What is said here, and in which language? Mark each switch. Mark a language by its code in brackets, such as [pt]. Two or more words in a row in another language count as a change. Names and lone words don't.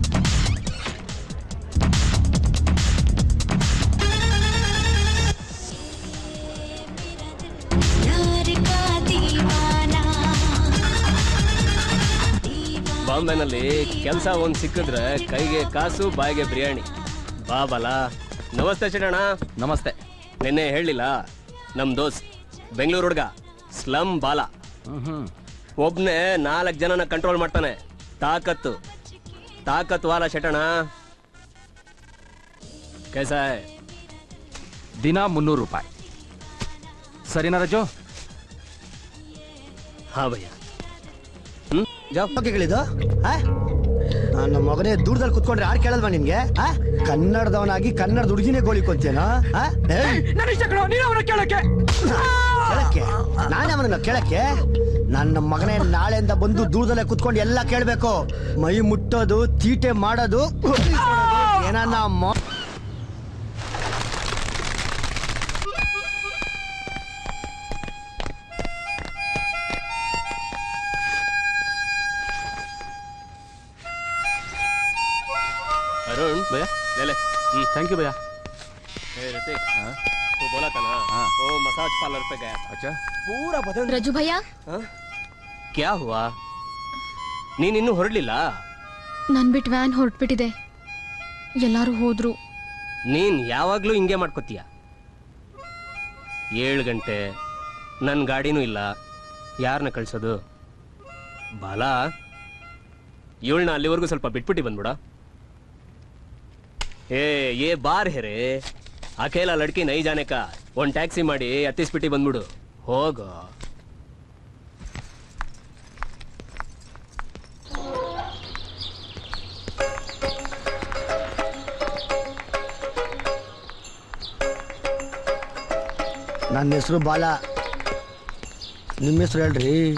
[kn] ಬಾಂಬೆನಲ್ಲಿ ಕೆಲಸ ಒಂದ್ ಸಿಕ್ಕಿದ್ರೆ ಕೈಗೆ ಕಾಸು ಬಾಯಿಗೆ ಬಿರಿಯಾನಿ. ಬಾ ಬಾಲ. ನಮಸ್ತೆ ಚಿನ್ನಣ್ಣ. ನಮಸ್ತೆ. ನಿನ್ನೆ ಹೇಳಿಲ್ಲ, ನಮ್ ದೋಸ್ತ್ ಬೆಂಗಳೂರು ಹುಡ್ಗ ಸ್ಲಮ್ ಬಾಲ. ಒಬ್ನೇ 4 ಜನನ ಕಂಟ್ರೋಲ್ ಮಾಡ್ತಾನೆ. [hi] ताकत वाला [kn] ಶೆಟಣ. [hi] कैसा है? [kn] ದಿನ 300 ರೂಪಾಯಿ. ಸರಿನಾ ರಜೋ? [hi] हाँ भैया. [kn] ಗಳಿದು ನನ್ನ ಮಗನೇ ದೂರದಲ್ಲಿ ಕುತ್ಕೊಂಡ್ರೆ ಯಾರು ಕೇಳಲ್ವಾ ನಿನ್ಗೆ? ಕನ್ನಡದವನಾಗಿ ಕನ್ನಡದ ಹುಡುಗಿನೇ ಗೋಳಿಕೊಂತೇನೋ? ಕೇಳಕ್ಕೆ ನಾನೇ ಅವನನ್ನ ಕೇಳಕ್ಕೆ? ನನ್ನ ಮಗನೇ ನಾಳೆಯಿಂದ ಬಂದು ದೂರದಲ್ಲೇ ಕುತ್ಕೊಂಡು ಎಲ್ಲ ಕೇಳ್ಬೇಕು. ಮೈ ಮುಟ್ಟೋದು, ತೀಟೆ ಮಾಡೋದು, ಏನನ್ನ [hi] अरुण भैया ले ले। [en] thank you [hi] भैया। ऋतिक तू बोला था ना वो मसाज पार्लर पे गया था। अच्छा पूरा बदन। रजू भैया क्या हुआ? [kn] ನೀನ್ ಇನ್ನೂ ಹೊರಡ್ಲಿಲ್ಲ? ನನ್ ಬಿಟ್ ವ್ಯಾನ್ ಹೊರಟ್ಬಿಟ್ಟಿದೆ, ಎಲ್ಲಾರು ಹೋದ್ರು. ನೀನ್ ಯಾವಾಗ್ಲೂ ಹಿಂಗೆ ಮಾಡ್ಕೋತೀಯ. 7 ಗಂಟೆ ನನ್ ಗಾಡಿನೂ ಇಲ್ಲ, ಯಾರನ್ನ ಕಳ್ಸೋದು? ಬಾಲ ಇವಳನ್ನ ಅಲ್ಲಿವರೆಗೂ ಸ್ವಲ್ಪ ಬಿಟ್ಬಿಟ್ಟು ಬಂದ್ಬಿಡ. [hi] ये बार है रे, अकेला लड़की नहीं जाने का. [kn] ಒಂದು ಟ್ಯಾಕ್ಸಿ ಮಾಡಿ ಹತ್ತಿಸ್ಬಿಟ್ಟು ಬಂದ್ಬಿಡು. ಹೋಗೋ. ನನ್ನ ಹೆಸರು ಬಾಲ, ನಿಮ್ಮ ಹೆಸರು ಹೇಳ್ರಿ.